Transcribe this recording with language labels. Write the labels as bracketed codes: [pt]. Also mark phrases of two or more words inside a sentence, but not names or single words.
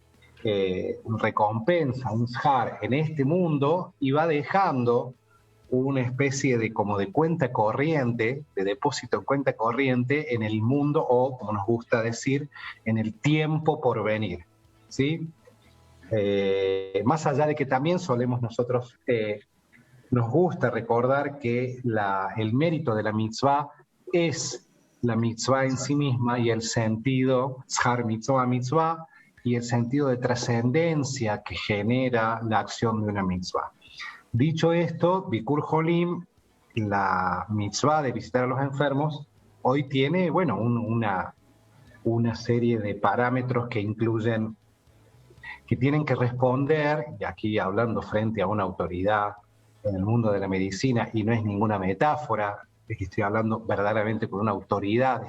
[es] recompensa, un shar en este mundo, y va dejando una especie de cuenta corriente, de depósito en cuenta corriente en el mundo, o como nos gusta decir, en el tiempo por venir, ¿sí? Más allá de que también solemos nosotros, nos gusta recordar que el mérito de la mitzvah es la mitzvah en sí misma y el sentido, [he] שכר מצוה, מצוה, [es] y el sentido de trascendencia que genera la acción de una mitzvah. Dicho esto, [he] ביקור חולים, [es] la mitzvah de visitar a los enfermos, hoy tiene, bueno, una serie de parámetros que incluyen, que tienen que responder, y aquí hablando frente a una autoridad en el mundo de la medicina, y no es ninguna metáfora, es que estoy hablando verdaderamente con una autoridad.